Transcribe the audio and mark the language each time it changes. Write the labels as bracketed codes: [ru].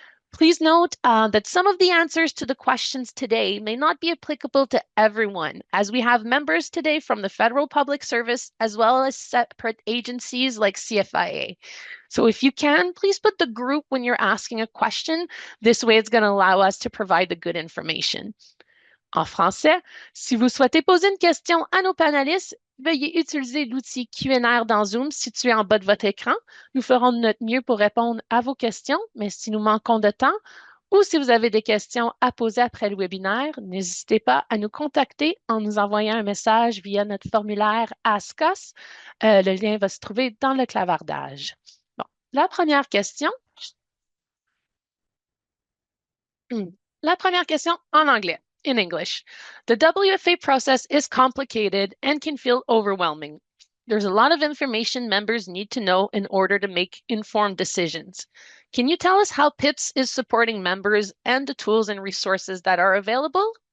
[en] Please note that some of the answers to the questions today may not be applicable to everyone, as we have members today from the Federal Public Service as well as separate agencies like CFIA. So if you can, please put the group when you're asking a question. This way, it's going to allow us to provide the good information. [fr] En français, si vous souhaitez poser une question à nos panélistes, veuillez utiliser l'outil Q&A dans Zoom situé en bas de votre écran. Nous ferons de notre mieux pour répondre à vos questions, mais si nous manquons de temps ou si vous avez des questions à poser après le webinaire, n'hésitez pas à nous contacter en nous envoyant un message via notre formulaire Ask Us. Le lien va se trouver dans le clavardage. Bon, la première question. La première question en anglais. [en] In English, the WFA process is complicated and can feel overwhelming. There's a lot of information members need to know in order to make informed decisions. Can you tell us how PIPS is supporting members and the tools and resources that are available?